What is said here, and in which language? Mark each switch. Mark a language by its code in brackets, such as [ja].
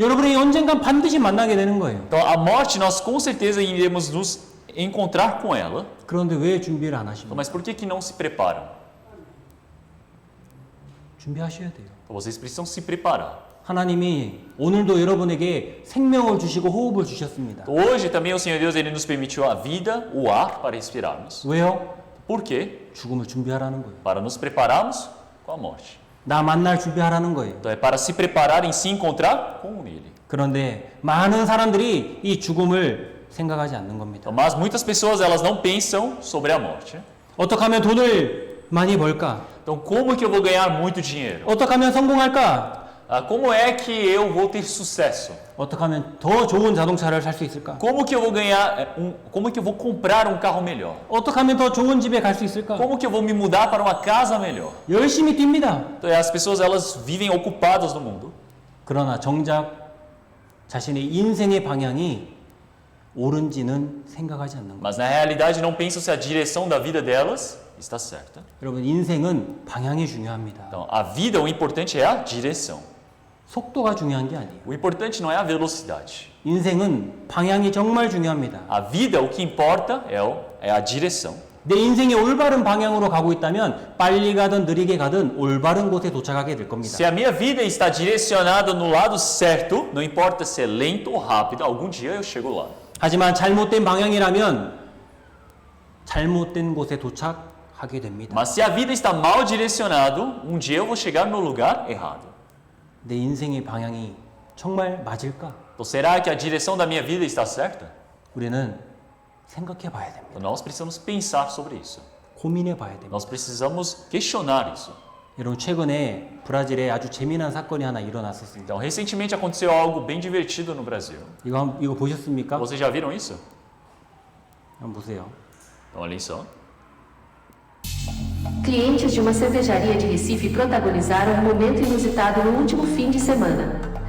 [ko] 여러분이 언젠간 반드시 만나게 되는 거예요. [pt] Então a morte nós com certeza iremos nos encontrar com ela. [ko] 그런데 왜 준비를 안 하십니까? [pt] Mas por que não se preparam? [ko] 준비하셔야 돼요. [pt] Então, vocês precisam se preparar. [ko] 하나님이 오늘도 여러분에게 생명을 주시고 호흡을 주셨습니다. [pt] Então, hoje também o Senhor Deus ele nos permitiu a vida, o ar para respirarmos. [ko] 왜요? [pt] Por quê? [ko] 죽음을 준비하라는 거예요. [pt] Para nos prepararmos com a morte. [ko] 나 만날 준비하라는 거예요. [pt] Então é para se preparar em se encontrar com Ele. [ko] 그런데 많은 사람들이 이 죽음을 생각하지 않는 겁니다. [pt] Então, mas muitas pessoas elas não pensam sobre a morte. [ko] 어떻게 하면 돈을 많이 벌까? [pt] Então como que eu vou ganhar muito dinheiro? [ko] 어떻게 하면 성공할까? [pt] Como é que eu vou ter sucesso? [ko] 어떻게 하면 더 좋은 자동차를 살 수 있을까? [pt] Como que eu vou ganhar como que eu vou comprar um carro melhor? [ko] 어떻게 하면 더 좋은 집에 갈 수 있을까? [pt] Como que eu vou me mudar para uma casa melhor? [ko] 열심히 뜁니다. [pt] Então as pessoas elas vivem ocupadas no mundo. [ko] 그러나 정작 자신의 인생의 방향이 옳은지는 생각하지 않는 거예요. [pt] Mas na realidade não pensam se a direção da vida delas está certa. [ko] 여러분, 인생은 방향이 중요합니다. [pt] Então a vida o importante é a direção. [ko] 속도가 중요한 게 아니에요. [pt] O importante não é a velocidade. [ko] 인생은 방향이 정말 중요합니다. [pt] A vida, o que importa é a direção. [ko] 내 인생이 올바른 방향으로 가고 있다면 빨리 가든 느리게 가든 올바른 곳에 도착하게 될 겁니다. [pt] Se a minha vida está direcionada no lado certo, não importa se é lento ou rápido, algum dia eu chego lá. [ko] 하지만 잘못된 방향이라면 잘못된 곳에 도착하게 됩니다. [pt] Mas se a vida está mal direcionado, um dia eu vou chegar no lugar errado. [ko] 내 인생의 방향이 정말 맞을까? [pt] Então será que a direção da minha vida está certa? [ko] 우리는 생각해 봐야 됩니다. [pt] Então nós precisamos pensar sobre isso. [ko] 고민해 봐야 됩니다. [pt] Nós precisamos questionar isso. [ko] 여러분, 최근에 브라질에 아주 재미난 사건이 하나 일어났었습니다. [pt] Então recentemente aconteceu algo bem divertido no Brasil. [ko] 이거 보셨습니까? [pt] Vocês já viram isso? [ko] 한번 보세요. [pt] Então olhem só. Clientes de uma cervejaria de Recife protagonizaram um momento inusitado no último fim de semana.